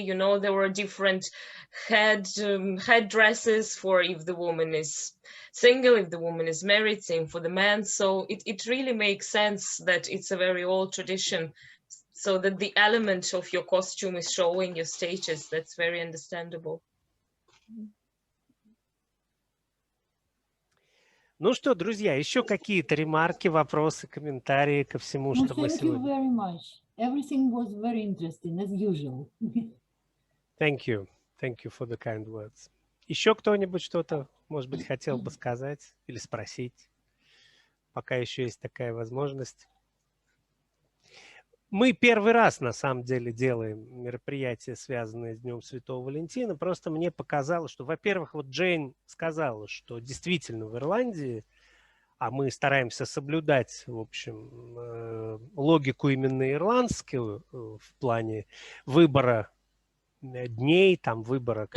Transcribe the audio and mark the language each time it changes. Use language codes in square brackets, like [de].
[en] You know, there were different headdresses for if the woman is single, if the woman is married, same for the man. So it really makes sense that it's a very old tradition, so that the element of your costume is showing your status. That's very understandable. [ru] Ну что, друзья, еще какие-то ремарки, вопросы, комментарии ко всему, что мы сегодня... [en] Thank you very much. Everything was very interesting, as usual. Thank you. Thank you for the kind words. [ru] Еще кто-нибудь что-то, может быть, хотел бы сказать или спросить, пока еще есть такая возможность? Мы первый раз, на самом деле, делаем мероприятия, связанные с Днем Святого Валентина. Просто мне показалось, что, во-первых, вот Джейн сказала, что действительно в Ирландии, а мы стараемся соблюдать, в общем, логику именно ирландскую в плане выбора дней, там выбора...